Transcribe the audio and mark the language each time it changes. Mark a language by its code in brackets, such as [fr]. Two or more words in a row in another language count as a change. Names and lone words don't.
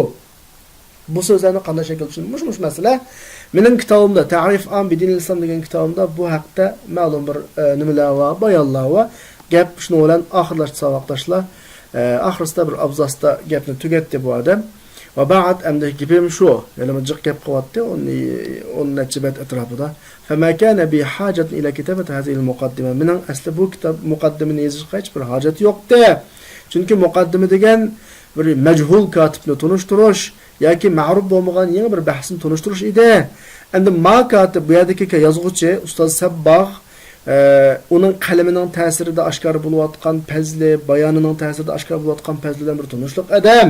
[uz] Bu so'zlarni qanday shakl tushunmush masala. Mening kitobimda Ta'rif an bidinil islam degan kitobimda bu haqda ma'lum bir nimalar va bayonlar va gap shuni bilan oxirlashdi saboqdoshlar. Oxirida bir abzasda gapni tugatdi bu odam. Va ba'd endi gapim shu, yana jiq gap qilyapti, uni nachibat atrofida. [ar] فما كان بحاجة إلى كتابة هذه المقدمة. [uz] Mening asli bu kitob muqaddimani yozishga hech bir hojat yo'qdi. Chunki muqaddima degan bir majhul katibni tunishtirish yoki ma'ruf bo'lmagan yangi bir bahsni tunishtirish edi. Endi ma katib bu yerdagi yozuvchi ustoz Sabbagh uning qalamining ta'sirida oshkor bo'layotgan fazli, bayonining ta'sirida oshkor bo'layotgan fazlidan bir tunishliq adam.